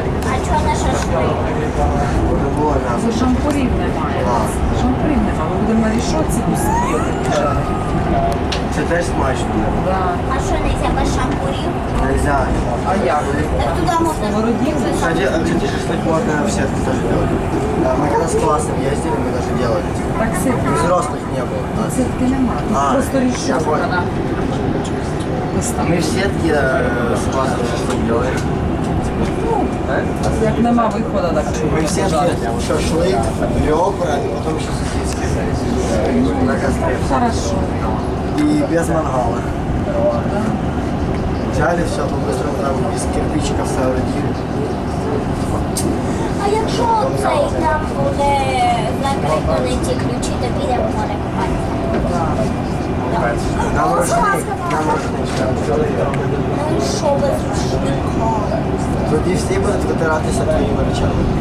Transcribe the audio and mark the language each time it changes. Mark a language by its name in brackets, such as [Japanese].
[Ukrainian] А чого на шашлик? Може було м'ясо. Це шампурів немає. Шампурів немає. Ми будемо на рішотці посидіти. Це теж смачно. Да. А що нельзя без шампурів? [Russian] Нельзя. [Ukrainian] А як? Так туди можна Сковородинка? [Russian] Кстати, шашлык можно в сетке тоже делать. Мы когда с классом ездили, мы даже делали. [Ukrainian] Так ситки. [Russian] И взрослых не было. [Ukrainian] Ситки немає. А, Просто я рішотка. [Russian] понял. [Ukrainian] Вона. [Russian] Мы в сетке с классом шашлык делали. [Ukrainian] Як нема виходу, так [Russian] Мы в сетке шашлык, ребра, и потом еще сосиски. На костре. Хорошо. И без мангала. Взяли все, мы быстро там из кирпичиков соорудили. [Ukrainian] А якщо цей там буде закріплені ті ключі, то підемо в море купатися. Нам рушник. Ну і що без рушника? Тоді всі будуть витиратися твоїми речами.